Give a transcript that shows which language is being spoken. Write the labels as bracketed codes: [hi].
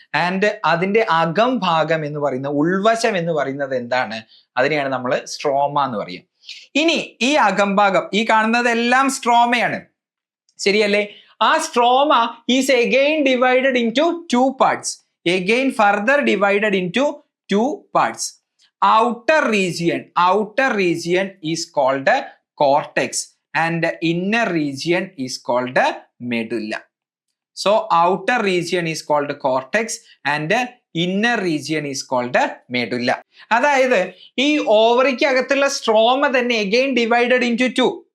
[ml] And അതിന്റെ അകം ഭാഗം എന്ന് പറയുന്നത്, ഉൾവശം എന്ന് പറയുന്നത് എന്താണ്? അതിനെയാണ് നമ്മൾ സ്ട്രോമ എന്ന് പറയുക. ഇനി ഈ അകംഭാഗം, ഈ കാണുന്നതെല്ലാം സ്ട്രോമയാണ്, ശരിയല്ലേ? [en] ആ stroma is again divided into two parts. further divided into two parts. Outer region is called cortex and inner region is called medulla. So outer region is called cortex and inner region is called medulla. [ml] അതായത് ഈ ഓവറിക്ക് അകത്തുള്ള stroma തന്നെ [en] again divided into two.